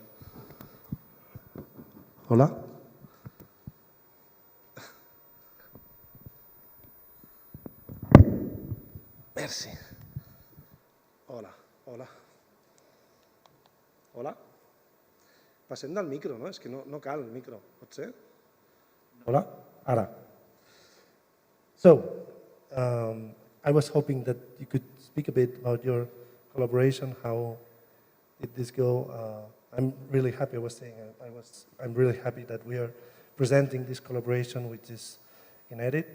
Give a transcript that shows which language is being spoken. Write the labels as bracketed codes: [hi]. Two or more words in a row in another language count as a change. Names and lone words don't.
[ca] Hola? Merci. Hola, hola. Hola? Passem del micro, no? És que no cal el micro, pot ser? Hola? Ara. [en] So, I was hoping that you could speak a bit about your collaboration. How did this go? I'm really happy, I was saying, I'm really happy that we are presenting this collaboration, which is in edit.